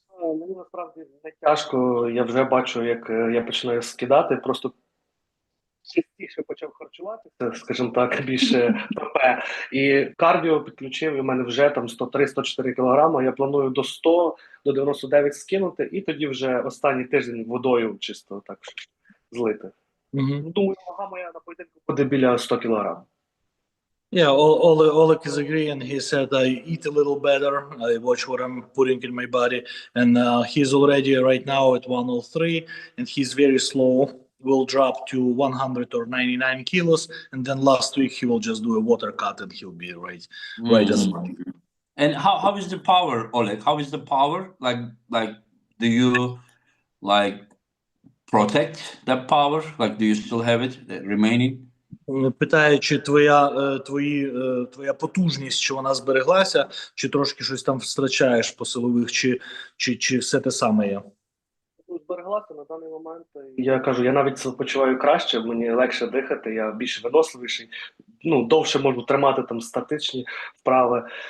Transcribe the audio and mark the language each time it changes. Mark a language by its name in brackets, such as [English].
[Ukrainian] Мені насправді не тяжко, я вже бачу, як я починаю скидати, просто частіше почав харчуватися, скажімо так, більше ПП. І кардіо підключив, і в мене вже там 103-104 кілограма. Я планую до 100, до 99 скинути, і тоді вже останній тиждень водою чисто так злити. Ну, думаю, вага моя на поєдинку буде біля 100 кілограм. [English] Yeah, Oleg is agreeing. He said, I eat a little better. I watch what I'm putting in my body. And he's already right now at 103, and he's very slow. Will drop to 100 or 99 kilos. And then last week, he will just do a water cut and he'll be right as well. And how is the power, Oleg? How is the power? Like, do you like protect that power? Like, do you still have it remaining? [Ukrainian] Питає, чи твоя потужність, чи вона збереглася, чи трошки щось там втрачаєш по силових, чи все те саме є? Збереглася на даний момент. Я кажу, я навіть почуваю краще, мені легше дихати, я більш виносливіший, ну, довше можу тримати там статичні вправи.